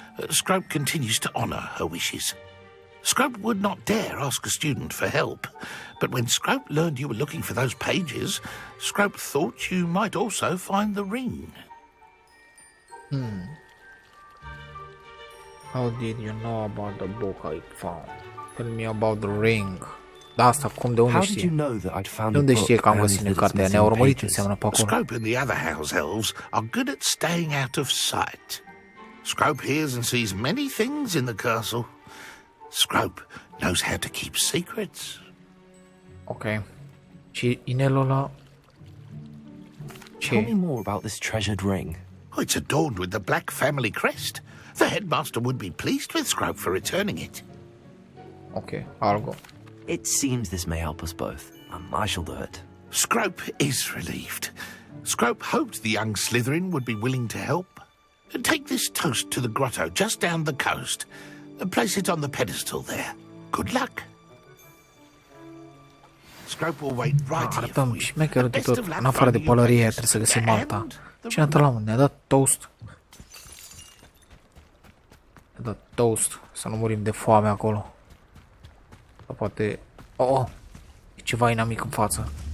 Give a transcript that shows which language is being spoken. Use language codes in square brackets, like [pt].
[en] Scrope continues to honour her wishes. Scrope would not dare ask a student for help, but when Scrope learned you were looking for those pages, Scrope thought you might also find the ring. How did you know about the book I found? Tell me about the ring. [ro] Da, asta cum, de unde știe? De unde știe că am găsit cartea? Ne-a urmărit, înseamnă pe acolo. [en] Scrope and the other house elves are good at staying out of sight. Scrope hears and sees many things in the castle. Scrope knows how to keep secrets. [ro] Ok. Și inelul ăla... [en] Tell me more about this treasured ring. It's adorned with the Black family crest. The headmaster would be pleased with Scrope for returning it. Okay, I'll go. It seems this may help us both. I shall do it. Scrope is relieved. Scrope hoped the young Slytherin would be willing to help. Take this toast to the grotto just down the coast. Place it on the pedestal there. Good luck. Scrope will wait right here for you. [ro] Șmecherul de tot. În afară de pălărie trebuie să găsim alta. Ce ne-a dat la mână? Ne-a dat toast. Ne-a dat toast. Să nu murim de foame acolo. Sau poate... Oh! E ceva inamic în față.